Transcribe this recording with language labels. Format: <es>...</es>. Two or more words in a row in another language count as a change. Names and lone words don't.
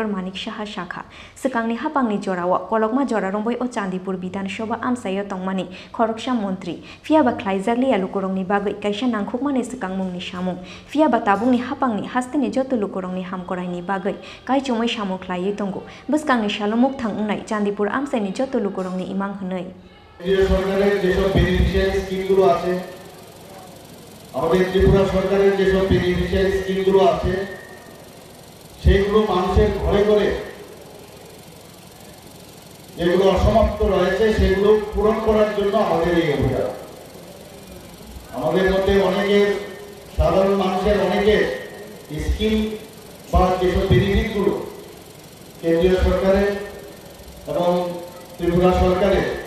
<trp>Manik Shaha shakha sekangni hapangni jorawo kolokma joraromboi o Chandipur Bidanshoba amsayo tongmani Khoroksa Montri Phiaba Khlaijaglia lukurongni bagai kaisa nangkhukmani sekangmungni samung Phiaba tabungni hapangni hasteni joto lukurongni hamkoraini bagai kai chomoi samuk khlaiye tongo buskangni salomuk thangungnai Chandipur amsaini joto lukurongni imang hnoi</trp> <bn>সরকারের যেসব বেনিফিশিয়ারি স্কিমগুলো আছে আমাদের ত্রিপুরা সরকারের যেসব বেনিফিশিয়ারি স্কিমগুলো আছে সেইগুলো মানুষের ঘরে ঘরে যেগুলো অসমাপ্ত রয়েছে সেগুলো পূরণ করার জন্য আমাদের এই অভিযান আমাদের মধ্যে অনেকের সাধারণ মানুষের অনেকের স্কিম বা যেসব বেনিফিটগুলো কেন্দ্রীয় সরকারের এবং ত্রিপুরা সরকারের</bn>